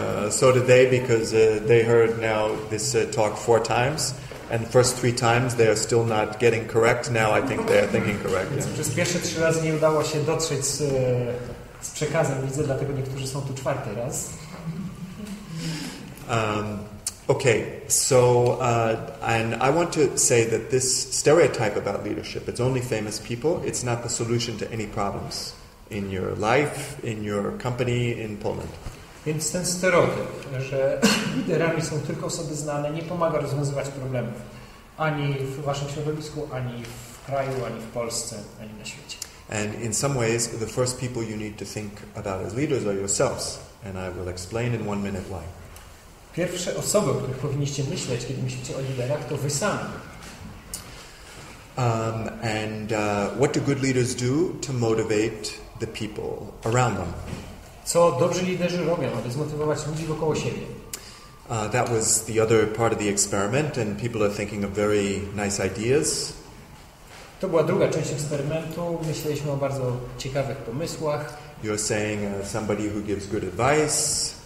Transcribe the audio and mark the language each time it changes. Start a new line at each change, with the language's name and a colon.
English: So did they, because they heard now this talk 4 times, and the first 3 times they are still not getting correct. Now I think they are thinking correct.
Polish: Więc przez pierwsze 3 razy nie udało się dotrzeć z przekazem, widzę, dlatego niektórzy są tu 4. raz.
English: Okay, so and I want to say that this stereotype about leadership, it's only famous people, it's not the solution to any problems in your life, in your company, in Poland.
Polish: Więc ten stereotyp, że liderami są tylko osoby znane, nie pomaga rozwiązywać problemów. Ani w waszym środowisku, ani w kraju, ani w Polsce, ani na świecie.
English: And in some ways, the first people you need to think about as leaders are yourselves. And I will explain in 1 minute why.
Polish: Pierwsze osoby, o których powinniście myśleć, kiedy myślicie o liderach, to wy sami.
English: And what do good leaders do to motivate the people around them?
Polish: Co dobrzy liderzy robią, aby zmotywować ludzi wokoło siebie?
English: That was the other part of the experiment, and people are thinking of very nice ideas.
Polish: To była druga część eksperymentu. Myśleliśmy o bardzo ciekawych pomysłach.
English: You're saying somebody who gives good advice.